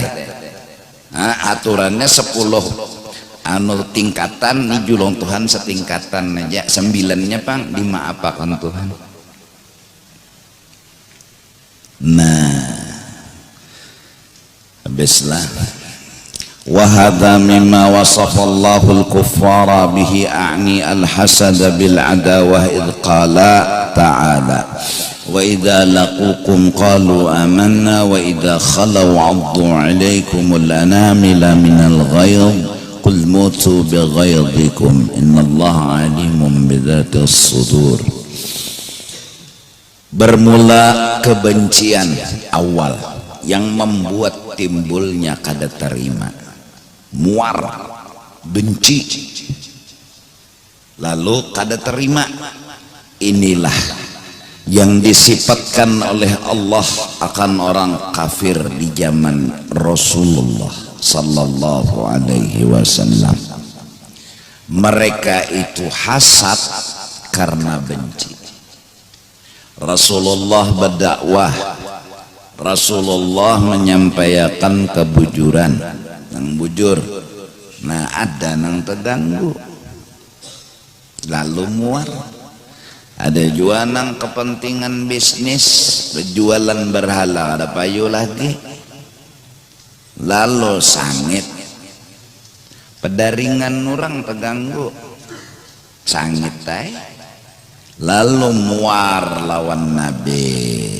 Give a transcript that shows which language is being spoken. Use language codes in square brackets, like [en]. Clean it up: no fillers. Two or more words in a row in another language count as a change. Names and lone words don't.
[bjn] Nah, aturannya 10 tingkatan, nih julong Tuhan setingkatan aja, 9-nya pang dimaapakan Tuhan. Nah, habislah. [ar] وهذا مما وصف الله الكفار به، أعني الحسد بالعداوة إذ قال تعالى وإذا لقوكم قالوا آمنا وإذا خلوا عضوا عليكم الأنامل من الغيظ قل موتوا بغيظكم إن الله عليم بذات الصدور. [bjn] bermula kebencian awal yang membuat timbulnya kada terima, muar, benci, lalu kada terima. [id] Inilah yang disifatkan oleh Allah akan orang kafir di zaman Rasulullah [ar] صلى الله عليه وسلم. [id] Mereka itu hasad karena benci. Rasulullah berdakwah, [bjn] Rasulullah menyampaikan kebujuran, nang bujur, nah ada nang terganggu, lalu muar. Ada juga nang kepentingan bisnis, berjualan berhala, ada payu lagi, lalu sangit, pedaringan orang terganggu, sangit tay, lalu muar lawan Nabi.